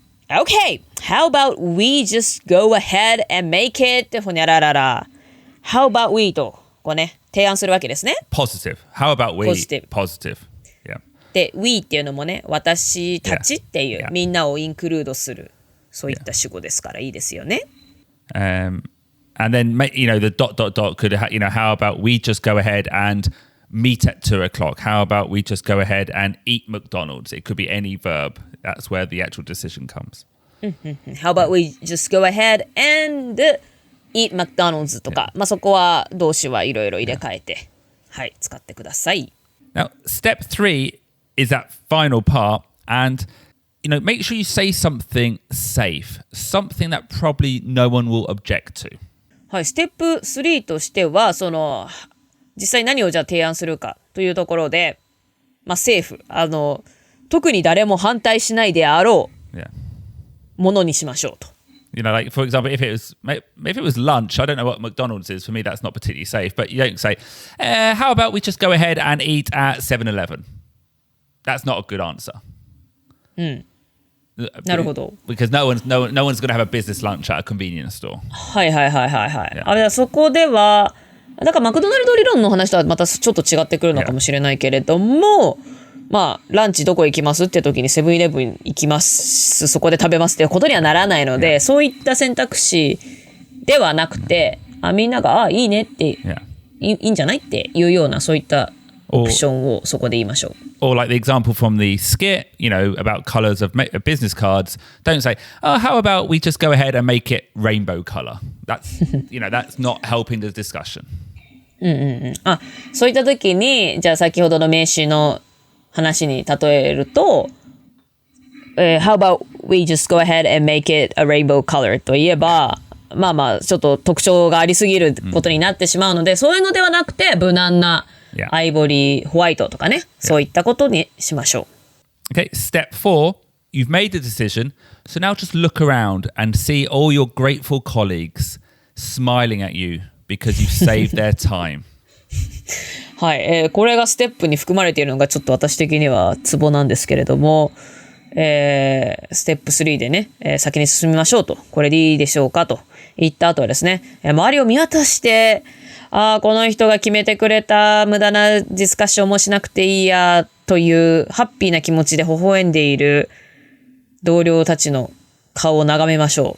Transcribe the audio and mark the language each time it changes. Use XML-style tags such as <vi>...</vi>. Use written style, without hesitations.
<en>Okay, how about we just go ahead and make it</en> <ja>ほにゃららら。</ja> <en>How about we</en> <ja>とこうね提案するわけですね。</ja> <en>Positive. How about we? Positive. Yeah.</en> <ja>で、we っていうのもね、私たちっていう、</ja> <en>Yeah.</en> <ja>みんなをインクルードする、そういった主語ですからいいですよね。</ja> <en>And then, the ... could, how about we just go ahead and meet at 2 o'clock? How about we just go ahead and eat McDonald's? It could be any verb. That's where the actual decision comes. How about we just go ahead and eat McDonald's</en> <ja>とか、そこは動詞はいろいろ入れ替えて、はい、使ってください。</ja> <en>Now, step 3 is that final part, and make sure you say something safe, something that probably no one will object to.</en> <ja>はい、ステップ3としては実際何をじゃあ提案するかというところで、セーフ、特に誰も反対しないであろうものにしましょうと。</ja> <en>Like for example, if it was lunch, I don't know what McDonald's is. For me, that's not particularly safe. But you don't say, "How about we just go ahead and eat at 7-Eleven?" That's not a good answer.</en> <ja>なるほど。</ja> <en>Because no one's going to have a business lunch at a convenience store.</en> <ja>はい。そこではだからマクドナルド理論の話とはまたちょっと違ってくるのかもしれないけれども。ランチどこ行きますって時にセブンイレブン行きます、そこで食べますっていうことにはならないので、そういった選択肢ではなくて、みんながいいねって、いいんじゃないっていうようなそういったオプションをそこで言いましょう。</ja> <en>Or like the example from the skit, about colors of business cards. Don't say, "Oh, how about we just go ahead and make it rainbow color?" That's that's not helping the discussion.</en> <ja>そういった時にじゃあ先ほどの名詞の話に例えると、</ja> <en>How about we just go ahead and make it a rainbow color</en> <ja>といえば、ちょっと特徴がありすぎることになってしまうので、そういうのではなくて無難なアイボリーホワイトとかね、そういったことにしましょう。</ja> <en>Okay, step 4, you've made the decision, so now just look around and see all your grateful colleagues smiling at you because you've saved their time.</en> <ja>はい、これがステップに含まれているのがちょっと私的にはツボなんですけれども、ステップ3でね、先に進みましょうと、これでいいでしょうかと言った後はですね、周りを見渡して、この人が決めてくれた、無駄なディスカッションもしなくていいやというハッピーな気持ちで微笑んでいる同僚たちの顔を眺めましょ</ja>